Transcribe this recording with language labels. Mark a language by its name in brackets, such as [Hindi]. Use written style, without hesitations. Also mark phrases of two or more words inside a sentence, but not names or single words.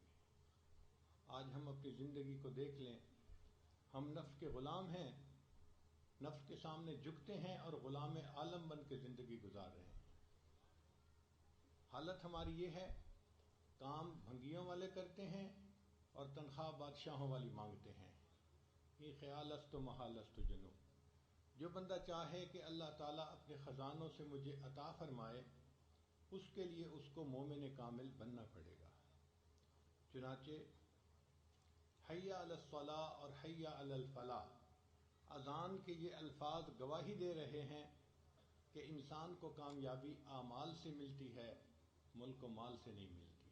[Urdu] آج ہم اپنی زندگی کو دیکھ لیں، ہم نفس کے غلام ہیں، نفس کے سامنے جھکتے ہیں اور غلام عالم بن کے زندگی گزار رہے ہیں۔ حالت ہماری یہ ہے، کام بھنگیوں والے کرتے ہیں اور تنخواہ بادشاہوں والی مانگتے ہیں۔ [Persian] یہ خیال است و محال است و جنو۔ [Urdu] جو بندہ چاہے کہ اللہ تعالیٰ اپنے خزانوں سے مجھے عطا فرمائے، اس کے لیے اس کو مومن کامل بننا پڑے گا۔ چنانچہ [Arabic] حی علی الصلاۃ [Urdu] اور [Arabic] حی علی الفلاح، [Urdu] اذان کے یہ الفاظ گواہی دے رہے ہیں کہ انسان کو کامیابی اعمال سے ملتی ہے، ملک و مال سے نہیں ملتی۔